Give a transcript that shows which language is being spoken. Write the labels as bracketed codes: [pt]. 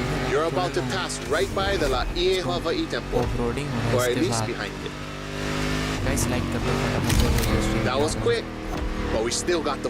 [en] You're about to pass right by the La Ie Hawaii temple, or at least behind it. Guys, like [hi] कर दो फटाफट से video stream [en] That was quick, but we still got the